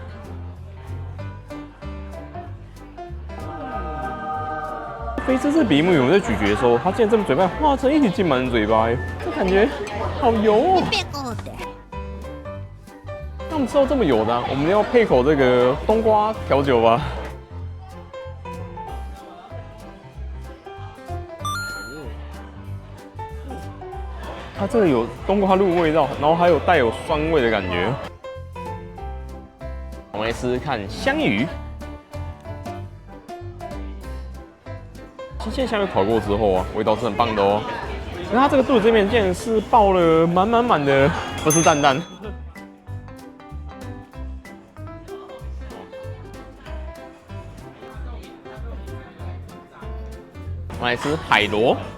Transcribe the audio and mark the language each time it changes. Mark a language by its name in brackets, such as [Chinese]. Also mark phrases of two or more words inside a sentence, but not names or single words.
[Chinese] 非这是比目魚，我在咀嚼的時候，它竟然這麼嘴巴化成一起進滿嘴巴，這感覺好油哦。那我們吃到這麼油的、啊，我們要配口這個冬瓜調酒吧。它這個有冬瓜露味道，然後還有帶有酸味的感覺。我們來試試看香魚。新鮮香魚烤過之後啊，味道是很棒的哦。那它這個肚子這邊竟然是爆了滿的，不是蛋蛋。我们来吃海螺。